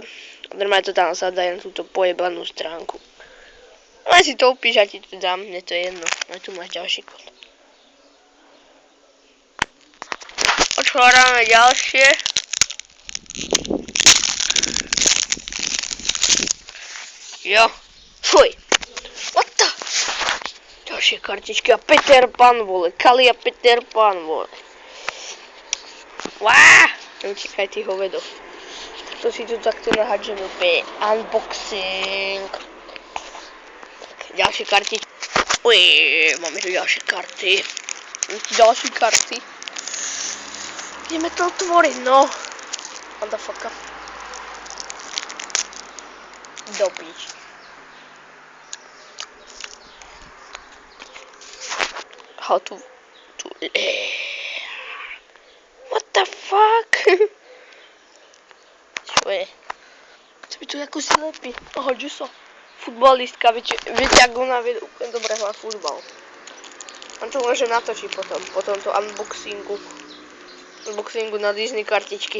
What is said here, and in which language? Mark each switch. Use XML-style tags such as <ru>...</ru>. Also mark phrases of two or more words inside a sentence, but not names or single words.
<sk>Normálne to tam zadaj na túto pojebanú stránku. Normálne si to opíš a ti to dám, mne to je jedno. A tu máš ďalší kód. Otvárame ďalšie. Jo. Fuj.</sk> <en>What the?</en> <sk>Ďalšie kartičky a Peter Pan, vole. Kali a Peter Pan, vole. Wow. Neutíkaj ty hovedo. To si tu takto nahádžeme úplne. Unboxing. Tak, ďalšie karty. Uj, máme tu ďalšie karty. Ďalšie karty. Ideme to otvoriť,</sk> <en>no. What the fuck. Dopič. How to... What the fuck?</en> <sk>Čo je? Co by tu ako si lepí? Aha, čo sa? Futbalistka, viete ako ona vie úplne dobre hrať futbal. On to môže natočiť po tomto unboxingu. Unboxingu na Disney kartičky.</sk>